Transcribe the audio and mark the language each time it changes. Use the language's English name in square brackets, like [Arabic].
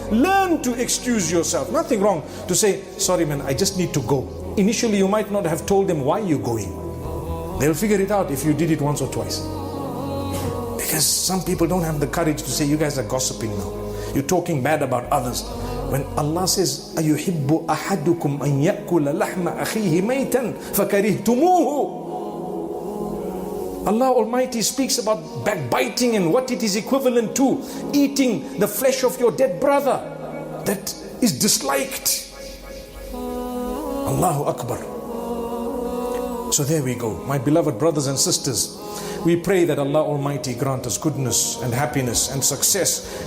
[English] Learn to excuse yourself. Nothing wrong to say, sorry man, I just need to go. Initially you might not have told them why you're going. They'll figure it out if you did it once or twice. Because some people don't have the courage to say, you guys are gossiping now. You're talking bad about others. When Allah says, [Arabic] أَيُحِبُّ أَحَدُكُمْ أَن يَأْكُلَ لَحْمَ أَخِيهِ مَيْتًا فَكَرِهْتُمُوهُ. [English] Allah Almighty speaks about backbiting and what it is equivalent to. Eating the flesh of your dead brother that is disliked. Allahu Akbar. So there we go. My beloved brothers and sisters, we pray that Allah Almighty grant us goodness and happiness and success.